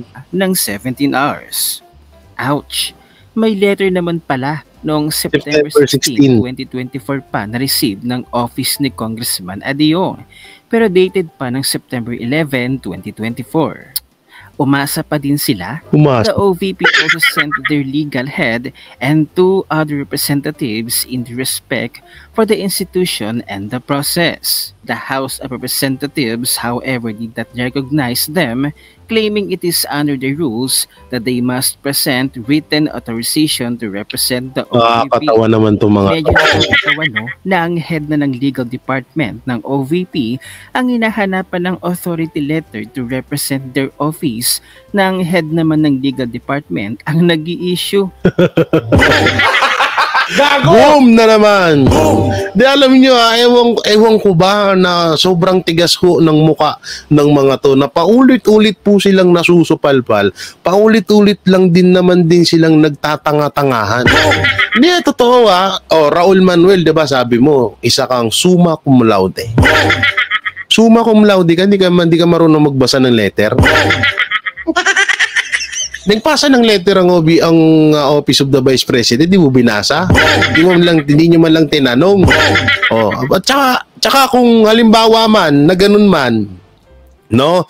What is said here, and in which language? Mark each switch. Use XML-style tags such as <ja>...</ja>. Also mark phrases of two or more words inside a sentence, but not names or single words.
<tl>Ng 17 hours. Ouch! May letter naman pala noong September 16, 2024 pa na-receive ng office ni Congressman Adio. Pero dated pa ng September 11, 2024. Umasa pa din sila.</tl> <en>The OVP also sent their legal head and 2 other representatives in respect for the institution and the process. The House of Representatives, however, did not recognize them, claiming it is under the rules that they must present written authorization to represent the OVP.</en> <tl>Nakakatawa naman itong mga Medyo nakakatawa na ang head na ng</tl> <en>legal department</en> <tl>ng OVP ang hinahanapan ng</tl> <en>authority letter to represent their office,</en> <tl>ng head naman ng</tl> <en>legal department</en> <tl>ang nag-i-issue. Gago! Boom na naman! Di alam nyo ewan ko ba na sobrang tigas ho ng muka ng mga to na paulit-ulit po silang nasusupalpal, paulit-ulit lang din naman din silang nagtatanga-tangahan. Hindi, totoo Raul Manuel, diba sabi mo, isa kang</tl> <la>summa cum laude. Summa cum laude</la> <tl>ka, di ka marunong magbasa ng letter. Nagpasa ng letter ang Office of the Vice President, di mo binasa? Hindi nyo man lang tinanong. At tsaka kung halimbawa man, na ganun man, no?</tl>